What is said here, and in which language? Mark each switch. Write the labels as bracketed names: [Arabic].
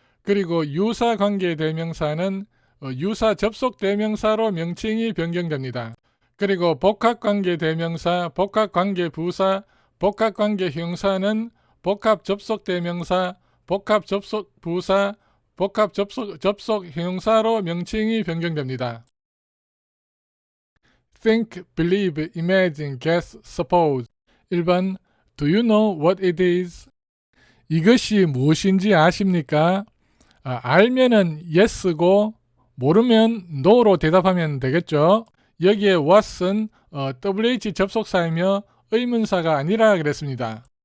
[Korean] 그리고 유사관계대명사는 유사 접속대명사로 명칭이 변경됩니다. 그리고 복합관계대명사, 복합관계부사, 복합관계형사는 복합접속대명사, 복합접속부사, 복합접속형용사로 명칭이 변경됩니다. [English] think, believe, imagine, guess, suppose. 1번 Do you know what it is? [Korean] 이것이 무엇인지 아십니까? 알면은 yes고 모르면 no로 대답하면 되겠죠. 여기에 what은 WH 접속사이며 의문사가 아니라 그랬습니다.